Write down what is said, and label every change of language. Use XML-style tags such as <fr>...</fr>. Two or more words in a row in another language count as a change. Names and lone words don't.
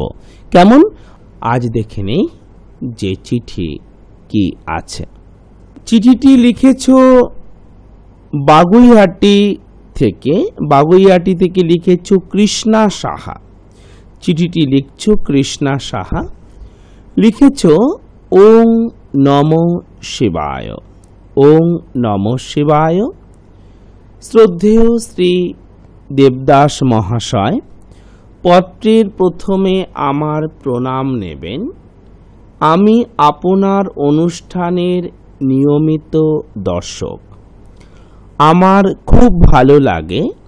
<bn>কেমন? আজ দেখে নেই যে চিঠি কি আছে। চিঠিটি লিখেছ বাগুইহাটি থেকে লিখেছ কৃষ্ণা সাহা। চিঠিটি লিখছ কৃষ্ণা সাহা। লিখেছ</bn> <sa>ওং নমো শিবায়। ওং নমো শিবায়।</sa> <bn>শ্রদ্ধেয় শ্রী দেবদাস মহাশয়, পত্রের প্রথমে আমার প্রণাম নেবেন। আমি আপনার অনুষ্ঠানের নিয়মিত দর্শক। আমার খুব ভালো লাগে।</bn>